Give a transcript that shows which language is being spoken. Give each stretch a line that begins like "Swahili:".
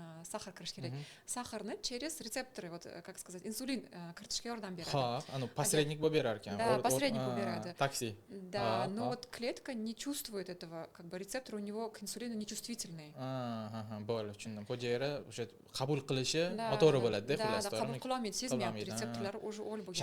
Uzbek: Сахар kirish kerak. Saharni через рецепторы, вот как сказать, insulin kiritishga yordam beradi. Ha, посредник bo'lib berar ekan. Да, посредник bo'lib beradi. Taksi.
Russian: Да, но вот клетка не чувствует этого, как бы рецепторы у него к инсулину не чувствительные.
Uzbek: Bo'ldi, tushundim. Hujayra o'sha qabul qilishi noto'g'ri bo'ladi-da, xullas. Да, qabul qila olmaydi, sezmayapti, retseptorlar уже o'lib bo'lgan.